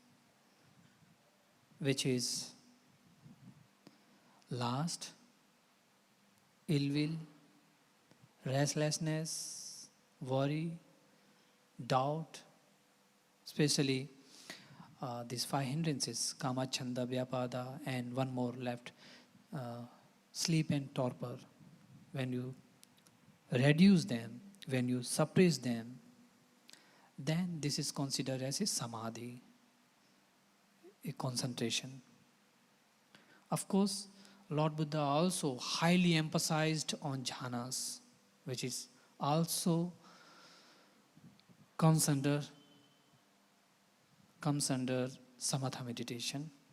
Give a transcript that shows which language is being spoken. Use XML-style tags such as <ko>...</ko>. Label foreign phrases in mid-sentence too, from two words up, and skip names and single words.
<en>which is lust, ill will, restlessness, worry, doubt, especially these five hindrances,</en> <pi>kama, chanda, vyapada,</pi> <en>and one more left, sleep and torpor. When you reduce them, when you suppress them, then this is considered as a samadhi, a concentration. Of course, Lord Buddha also highly emphasized on jhanas, which is also comes under Samatha meditation.</en>